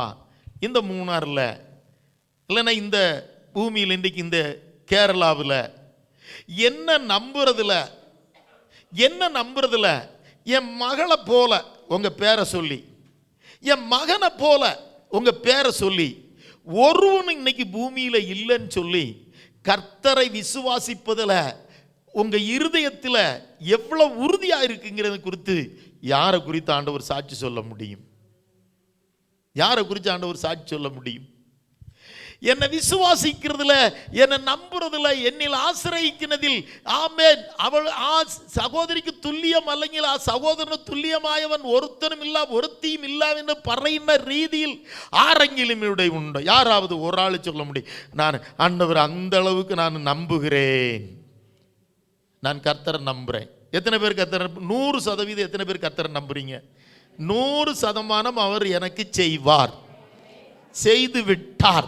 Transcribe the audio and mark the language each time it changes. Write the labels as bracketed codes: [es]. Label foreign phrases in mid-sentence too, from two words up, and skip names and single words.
[ta] இந்த மூணாரில் இல்லைன்னா இந்த பூமியில் இன்றைக்கு இந்த கேரளாவில் என்ன நம்புறதுல என் மகளை போல உங்க பேரை சொல்லி, என் மகனை போல உங்க பேரை சொல்லி ஒருவன் இன்னைக்கு பூமியில இல்லைன்னு சொல்லி கர்த்தரை விசுவாசிப்பதில் உங்க இருதயத்தில் எவ்வளவு உறுதியா இருக்குங்கிறது குறித்து யாரை குறித்து ஆண்டவர் சாட்சி சொல்ல முடியும்? யாரை குறித்து ஆண்டவர் சாட்சி சொல்ல முடியும்? என்னை விசுவாசிக்கிறதுல, என்னை நம்புறதுல, என்னில் ஆசிரியிக்கிறதில் ஆமென் அவள் சகோதரிக்கு துல்லியம் [ml] അല്ലെങ്കിൽ ആ സഹോദരന് തുല്യമായവൻ ഒരുത്തനും ഇല്ല ഒരുത്തിയും ഇല്ല എന്ന് പറയുന്ന രീതിയിൽ ആരെങ്കിലും ഇവിടെ ഉണ്ടോ? [ta] யாராவது ஒரு ஆள் சொல்ல முடியும், நான் ஆண்டவர் அந்த அளவுக்கு நான் நம்புகிறேன், நான் கர்த்தரை நம்புறேன்? எத்தனை பேர் கர்த்தரை 100% எத்தனை பேர் கர்த்தரை நம்புறீங்க? 100% அவர் எனக்கு செய்வார், செய்து விட்டார்.